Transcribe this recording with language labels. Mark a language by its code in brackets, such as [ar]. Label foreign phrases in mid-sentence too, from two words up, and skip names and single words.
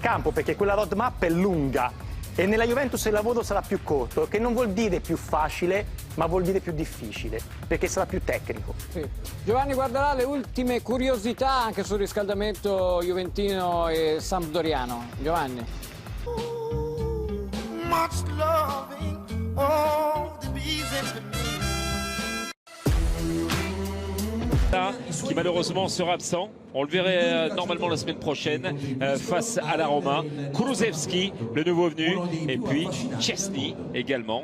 [it] campo, perché quella roadmap è lunga e nella Juventus il lavoro sarà più corto, che non vuol dire più facile, ma vuol dire più difficile, perché sarà più tecnico. Sì. Giovanni guarderà le ultime curiosità anche sul riscaldamento juventino e sampdoriano. Giovanni. [fr] Qui malheureusement sera absent. On le verrait normalement la semaine prochaine face à la Roma. Kulusevski, le nouveau venu, et puis Szczesny également.